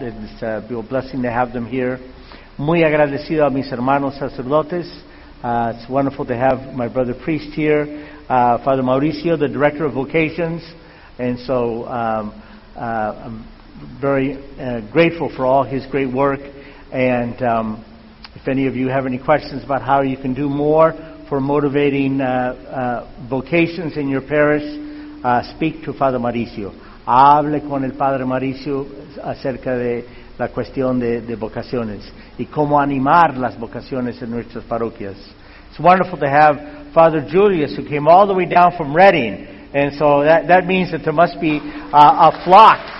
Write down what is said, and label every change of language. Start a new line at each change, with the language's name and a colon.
English: It's a real blessing to have them here.
Spanish: Muy agradecido a mis hermanos sacerdotes.
English: It's wonderful to have my brother priest here, Father Mauricio, the director of vocations. And so I'm very grateful for all his great work. And if any of you have any questions about how you can do more for motivating vocations in your parish, speak to Father Mauricio.
Spanish: Hable con el Padre Mauricio acerca de la cuestión de vocaciones y cómo animar las vocaciones en nuestras parroquias.
English: It's wonderful to have Father Julius, who came all the way down from Reading, and so that means that there must be a flock.